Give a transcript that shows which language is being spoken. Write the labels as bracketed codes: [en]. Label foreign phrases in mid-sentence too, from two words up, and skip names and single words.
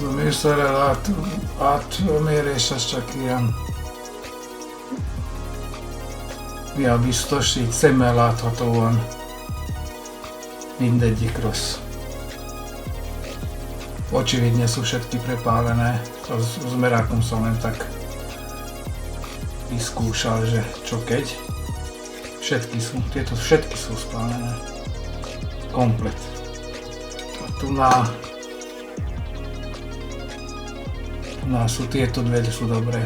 [hu] műszerrel átmérés, az csak ilyen biztos, így szemmel láthatóan mindegyik rossz. [sk] Očividne sú všetky prepálené, to s merákom som len tak vyskúšal, že čo keď. Tieto všetky sú spálené. Komplet. A tu sú tieto dve, sú dobré.